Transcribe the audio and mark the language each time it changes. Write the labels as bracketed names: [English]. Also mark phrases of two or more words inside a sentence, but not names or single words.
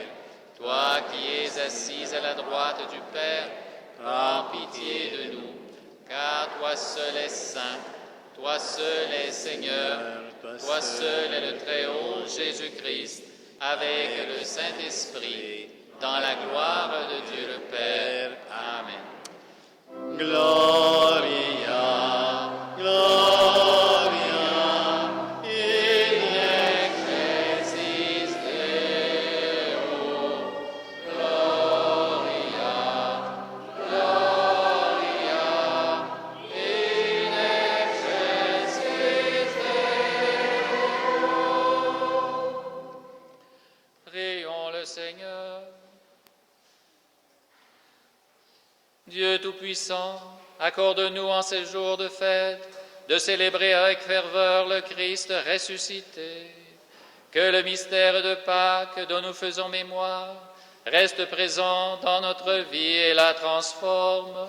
[French] Toi qui es assise à la droite du Père, prends pitié de nous. Car toi seul es saint, toi seul es Seigneur, toi seul est le Très-Haut Jésus-Christ, avec le Saint-Esprit, dans la gloire de Dieu le Père. Amen. [Latin] Gloria, Gloria, in excelsis Deo. Gloria, Gloria in excelsis Deo. [French] Prions le Seigneur. Dieu Tout-Puissant, accorde-nous en ces jours de fête de célébrer avec ferveur le Christ ressuscité. Que le mystère de Pâques dont nous faisons mémoire reste présent dans notre vie et la transforme.